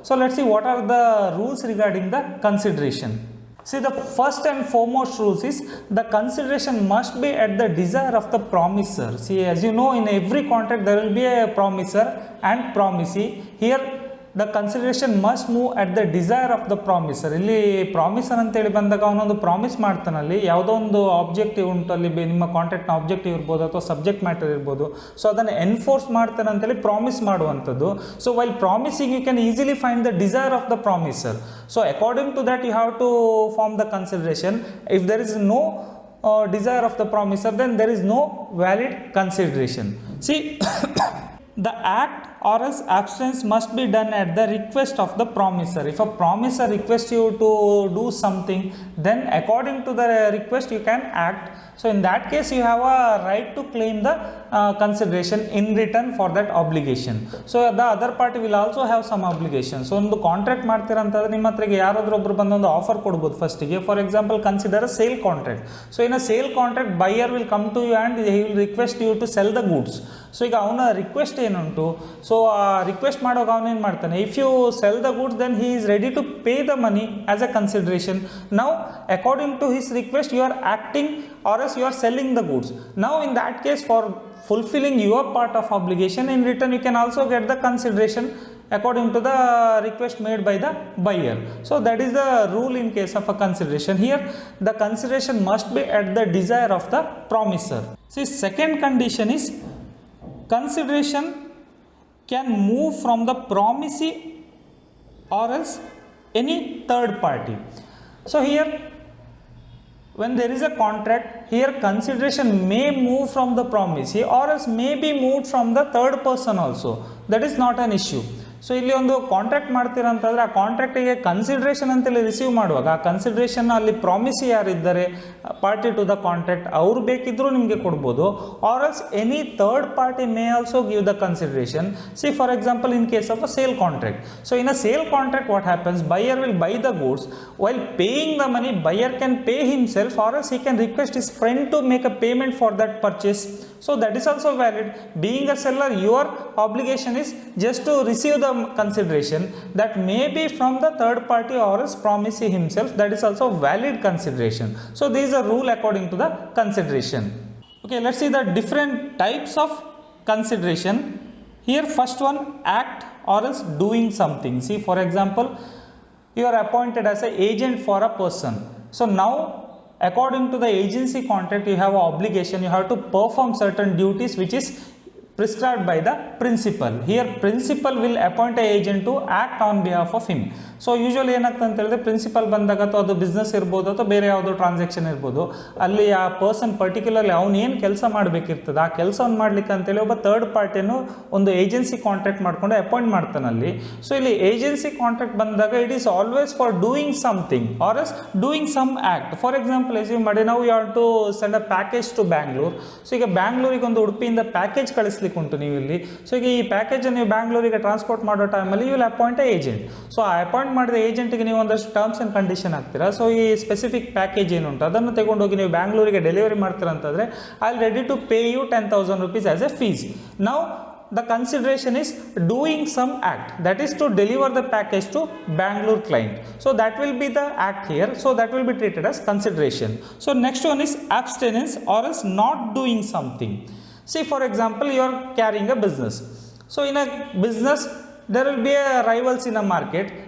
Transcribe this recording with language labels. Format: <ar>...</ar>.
<en>So let's see what are the rules regarding the consideration. See, the first and foremost rules is the consideration must be at the desire of the promisor. See, as you know, in every contract there will be a promisor and promisee. Here the consideration must move at the desire of the promisor.</en> <kn>ಇಲ್ಲಿ ಪ್ರಾಮಿಸರ್ ಅಂತೇಳಿ ಬಂದಾಗ ಅವನೊಂದು promise ಮಾಡ್ತಾನಲ್ಲಿ ಯಾವುದೋ ಒಂದು objective ಉಂಟು, ಅಲ್ಲಿ ನಿಮ್ಮ ಕಾಂಟ್ರಾಕ್ಟ್ನ objective ಇರ್ಬೋದು ಅಥವಾ ಸಬ್ಜೆಕ್ಟ್ ಮ್ಯಾಟರ್ ಇರ್ಬೋದು. ಸೊ ಅದನ್ನು ಎನ್ಫೋರ್ಸ್ ಮಾಡ್ತಾನೆ ಅಂತೇಳಿ ಪ್ರಾಮಿಸ್ ಮಾಡುವಂಥದ್ದು.</kn> <en>So while promising you can easily find the desire of the promisor. So according to that you have to form the consideration. If there is no desire of the promisor, then there is no valid consideration. See, the act or else abstinence must be done at the request of the promisor. If a promisor requests you to do something, then according to the request you can act. So in that case you have a right to claim the consideration in return for that obligation. So the other party will also have some obligation.</en> <kn>So ಒಂದು contract ಮಾಡ್ತೀರಂತಂದ್ರೆ ನಿಮ್ಮ ಹತ್ರಗೆ ಯಾರಾದರೂ ಒಬ್ರು ಬಂದು ಒಂದು offer ಕೊಡ್ಬೋದು ಫಸ್ಟಿಗೆ.</kn> <en>For example consider a sale contract. So in a sale contract buyer will come to you and he will request you to sell the goods.</en> <kn>So ಈಗ ಅವನ ರಿಕ್ವೆಸ್ಟ್ ಏನುಂಟು, ಸೊ ಆ ರಿಕ್ವೆಸ್ಟ್ ಮಾಡೋವಾಗ ಅವನೇನು ಮಾಡ್ತಾನೆ,</kn> <en>If you sell the goods then he is ready to pay the money as a consideration. Now according to his request you are acting or else you are selling the goods. Now in that case, for fulfilling your part of obligation, in return you can also get the consideration according to the request made by the buyer. So that is the rule in case of a consideration. Here the consideration must be at the desire of the promisor. See, second condition is consideration can move from the promisee or else any third party. So here when there is a contract, here consideration may move from the promisee or else may be moved from the third person also. That is not an issue.</en> <kn>So ಇಲ್ಲಿ ಒಂದು contract ಮಾಡ್ತೀರಂತಂದರೆ ಆ ಕಾಂಟ್ರಾಕ್ಟಿಗೆ consideration ಅಂತೇಳಿ receive ಮಾಡುವಾಗ ಆ consideration ಅಲ್ಲಿ ಪ್ರಾಮಿಸಿ ಯಾರಿದ್ದಾರೆ party to the contract ಅವರು ಬೇಕಿದ್ದರೂ ನಿಮಗೆ ಕೊಡ್ಬೋದು.</kn> <en>Or else any third party may also give the consideration. See for example in case of a sale contract. So in a sale contract what happens, buyer will buy the goods. While paying the money, buyer can pay himself or else he can request his friend to make a payment for that purchase. So that is also valid. Being a seller, your obligation is just to receive the consideration that may be from the third party or else promisee himself. That is also valid consideration. So there is a rule according to the consideration. Okay, let's see the different types of consideration. Here first one, act or else doing something. See, for example, you are appointed as an agent for a person. So now according to the agency contract you have an obligation, you have to perform certain duties which is prescribed by the principal. Here principal will appoint a agent to act on behalf of him.</en> <kn>So usually ಏನಾಗ್ತದೆ ಅಂತ ಹೇಳಿದ್ರೆ principal ಬಂದಾಗ ಅಥವಾ ಅದು business ಇರ್ಬೋದು ಅಥವಾ ಬೇರೆ ಯಾವುದೋ ಟ್ರಾನ್ಸಾಕ್ಷನ್ ಇರ್ಬೋದು, ಅಲ್ಲಿ ಆ ಪರ್ಸನ್ ಪರ್ಟಿಕ್ಯುಲರ್ಲಿ ಅವ್ನು ಏನು ಕೆಲಸ ಮಾಡಬೇಕಿರ್ತದೆ ಆ ಕೆಲಸವನ್ನು ಮಾಡ್ಲಿಕ್ಕೆ ಅಂತೇಳಿ ಒಬ್ಬ ಥರ್ಡ್ ಪಾರ್ಟಿಯನ್ನು ಒಂದು ಏಜೆನ್ಸಿ ಕಾಂಟ್ರಾಕ್ಟ್ ಮಾಡ್ಕೊಂಡು ಅಪಾಯಿಂಟ್ ಮಾಡ್ತಾನೆ ಅಲ್ಲಿ. ಸೊ ಇಲ್ಲಿ ಏಜೆನ್ಸಿ ಕಾಂಟ್ರಾಕ್ಟ್ ಬಂದಾಗ</kn> <en>It is always for doing something or else doing some act. For example assume ಮಾಡಿ ನಾವು you have to send a package to Bangalore.</en> <kn>So ಈಗ ಬ್ಯಾಂಗ್ಳೂರಿಗೆ ಒಂದು ಉಡುಪಿಯಿಂದ ಪ್ಯಾಕೇಜ್ ಕಳಿಸ್ಲಿಕ್ಕೆ ಉಂಟು ನೀವು ಇಲ್ಲಿ. ಸೊ ಈಗ ಈ ಪ್ಯಾಕೇಜನ್ನು ನೀವು ಬ್ಯಾಂಗ್ಳೂರಿಗೆ ಟ್ರಾನ್ಸ್ಪೋರ್ಟ್ ಮಾಡೋ ಟೈಮಲ್ಲಿ</kn> <en>You will appoint a agent.</en> <kn>So ಆ ಅಪಾಯಿಂಟ್ ಮಾಡಿದ ಏಜೆಂಟ್ಗೆ ನೀವು ಒಂದಷ್ಟು ಟರ್ಮ್ಸ್ ಆ್ಯಂಡ್ ಕಂಡೀಷನ್ ಹಾಕ್ತೀರಾ. ಸೊ ಈ ಸ್ಪೆಸಿಫಿಕ್ ಪ್ಯಾಕೇಜ್ ಏನುಂಟು ಅದನ್ನು ತಗೊಂಡೋಗಿ ನೀವು ಬ್ಯಾಂಗ್ಳೂರಿಗೆ ಡೆಲಿವರಿ ಮಾಡ್ತೀರಾ ಅಂತಂದರೆ</kn> <en>I all ready to pay you 10,000 rupees as a fees. Now the consideration is doing some act, that is to deliver the package to Bangalore client. So that will be the act here. So that will be treated as consideration. So next one is abstinence or else not doing something. See, for example, you are carrying a business. So in a business there will be a rivals in a market.</en>